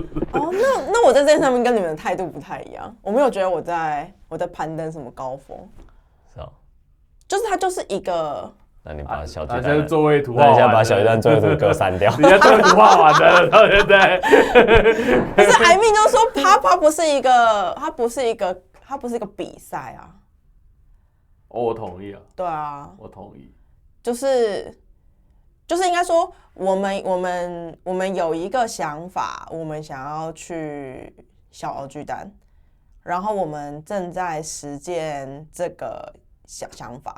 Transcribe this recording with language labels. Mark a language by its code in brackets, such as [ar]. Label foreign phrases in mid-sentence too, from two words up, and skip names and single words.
[zh] 那我在这件上面跟你們的態度不太一樣，我沒有覺得我在攀登什麼高峰，是哦，就是它就是一個。那你把小巨蛋座位图画，那你现在把小巨蛋座位图给我刪掉。你现在座位图画完了，到现在。不是艾米就說它不是一個比賽啊。我同意啊。對啊，我同意。就是應該說，我們有一個想法，我們想要去小巨蛋，然後我們正在實踐這個想法。